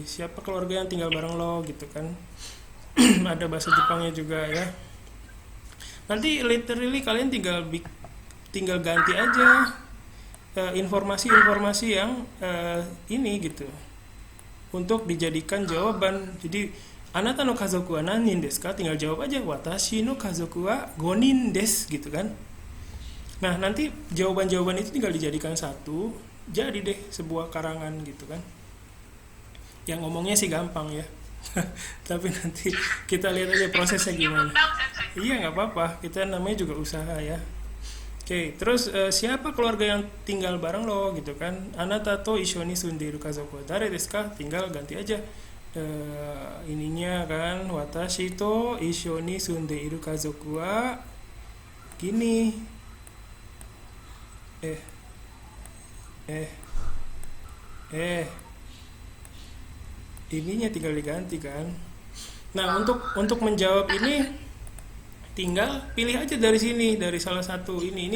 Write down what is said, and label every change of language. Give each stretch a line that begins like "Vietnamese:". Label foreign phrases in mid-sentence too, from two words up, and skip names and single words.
Indonesian: Siapa keluarga yang tinggal bareng lo gitu kan. Ada bahasa Jepangnya juga ya. Nanti literally kalian tinggal ganti aja informasi-informasi yang ini gitu untuk dijadikan jawaban.
Japanese: Jadi あなたの家族は何人ですか,
Indonesian: tinggal jawab aja
Japanese: 私の家族は5人です
Indonesian: gitu kan. Nah, nanti jawaban-jawaban itu tinggal dijadikan satu, jadi deh sebuah karangan gitu kan. Yang ngomongnya sih gampang ya. Tapi nanti kita lihat aja prosesnya gimana. Iya, nggak apa-apa, kita namanya juga usaha ya. Oke, terus siapa keluarga yang tinggal bareng lo gitu kan.
Japanese: あなたと一緒に住んでいる家族は誰ですか,
Indonesian: tinggal ganti aja ininya kan,
Japanese: 私と一緒に住んでいる家族は gini.
Indonesian: Ininya tinggal diganti kan. Nah, untuk menjawab ini tinggal pilih aja dari sini, dari salah satu ini.